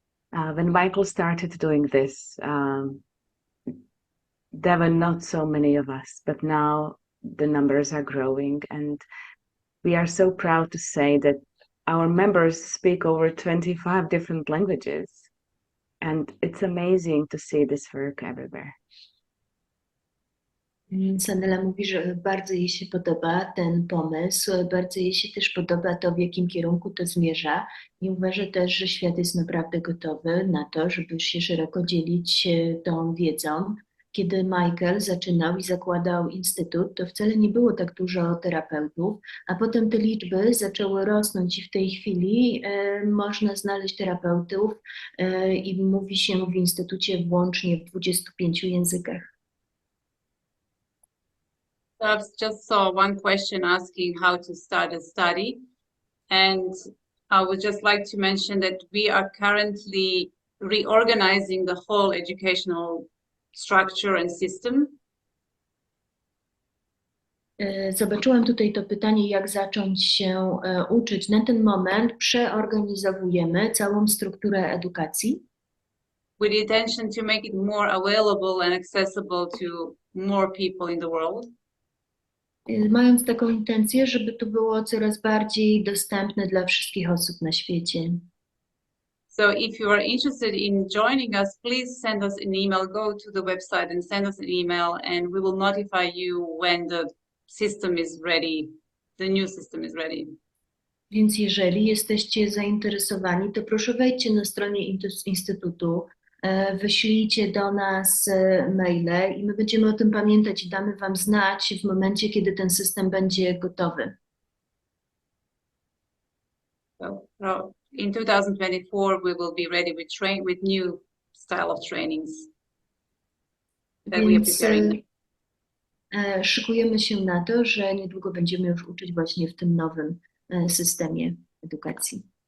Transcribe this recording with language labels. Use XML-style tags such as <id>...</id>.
<en>When Michael started doing this, there were not so many of us, but now the numbers are growing, and we are so proud to say that our members speak over 25 different languages, and it's amazing to see this work everywhere.</en> <pl>Sanela mówi, że bardzo jej się podoba ten pomysł, bardzo jej się też podoba to, w jakim kierunku to zmierza i uważa też, że świat jest naprawdę gotowy na to, żeby się szeroko dzielić tą wiedzą. Kiedy Michael zaczynał i zakładał Instytut, to wcale nie było tak dużo terapeutów, a potem te liczby zaczęły rosnąć i w tej chwili można znaleźć terapeutów i mówi się w Instytucie włącznie w 25 językach.</pl> <en>So I just saw one question asking how to start a study, and I would just like to mention that we are currently reorganizing the whole educational structure and system.</en> <pl>Zobaczyłam tutaj to pytanie, jak zacząć się uczyć. Na ten moment przeorganizowujemy całą strukturę edukacji.</pl> <en>With the intention to make it more available and accessible to more people in the world.</en> <pl>Mając taką intencję, żeby to było coraz bardziej dostępne dla wszystkich osób na świecie.</pl> <en>So if you are interested in joining us, please send us an email, go to the website and send us an email, and we will notify you when the system is ready, the new system is ready.</en> <pl>Więc jeżeli jesteście zainteresowani, to proszę wejdźcie na stronę Instytutu, wyślijcie do nas maile i my będziemy o tym pamiętać i damy Wam znać w momencie, kiedy ten system będzie gotowy.</pl> <en>So in 2024, we will be ready with new style of trainings that we are</en> <pl>Więc</pl> <en>preparing.</en> <pl>szykujemy się na to, że niedługo będziemy już uczyć właśnie w tym nowym systemie edukacji.</pl>